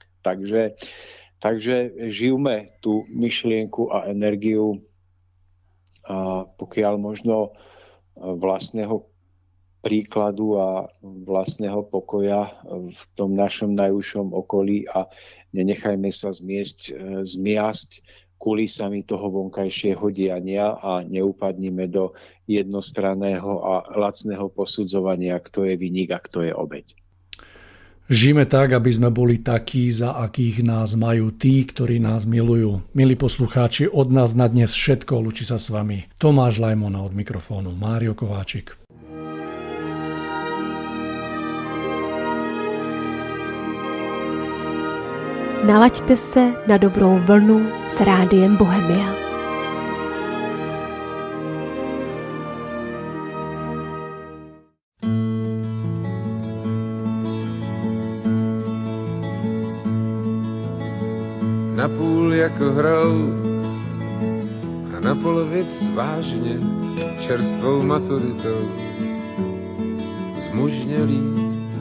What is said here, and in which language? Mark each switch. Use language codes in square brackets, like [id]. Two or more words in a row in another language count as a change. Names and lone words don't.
[sk] Takže žijme tú myšlienku a energiu pokiaľ možno vlastného príkladu a vlastného pokoja v tom našom najúžšom okolí a nenechajme sa zmiasť kulisami toho vonkajšieho diania a neupadnime do jednostranného a lacného posudzovania, kto je vinník a kto je obeť. Žijeme tak, aby sme boli takí, za akých nás majú tí, ktorí nás milujú. Milí poslucháči, od nás na dnes všetko, lúči sa s vami Tomáš Lajmona, od mikrofónu Mário Kováčik. [cs] Nalaďte se na dobrou vlnu s Rádiem Bohemia. Napůl jako hrou a na polovic vážně, čerstvou maturitou zmužnělý.